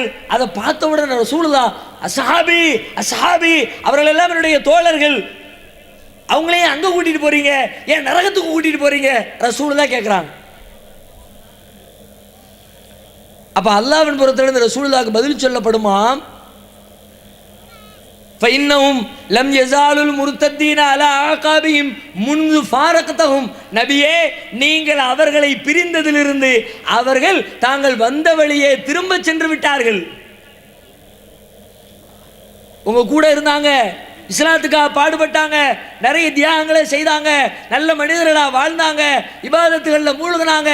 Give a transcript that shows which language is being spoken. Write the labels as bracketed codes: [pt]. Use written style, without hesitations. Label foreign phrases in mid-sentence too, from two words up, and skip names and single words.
[ta] அதை பார்த்தவுடன் ரசூலுல்லாஹ், [ar] أصحابي أصحابي, [ta] அவர்கள் எல்லாம் என்னுடைய தோழர்கள், அவங்களையும் அங்கே கூட்டிட்டு போறீங்க, ஏன் நரகத்துக்கு கூட்டிட்டு போறீங்க? ரசூலுல்லாஹ் கேட்கிறாங்க. அப்ப அல்லாஹ்வின் புறத்திலிருந்து ரசூலுல்லாஹ்க்கு பதில் சொல்லப்படுமாம், [ar] فإنهم لم يزالوا المرتدين على عقابهم منذ فارقتهم. [ta] நபியே, நீங்கள் அவர்களை பிரிந்ததிலிருந்து அவர்கள் தாங்கள் வந்த வழியே திரும்ப சென்று விட்டார்கள். உங்க கூட இருந்தாங்க, இஸ்லாத்துக்காக பாடுபட்டாங்க, நிறைய தியாகங்களை செய்தாங்க, நல்ல மனிதர்களாக வாழ்ந்தாங்க, இபாதத்துகளில் மூழ்கினாங்க.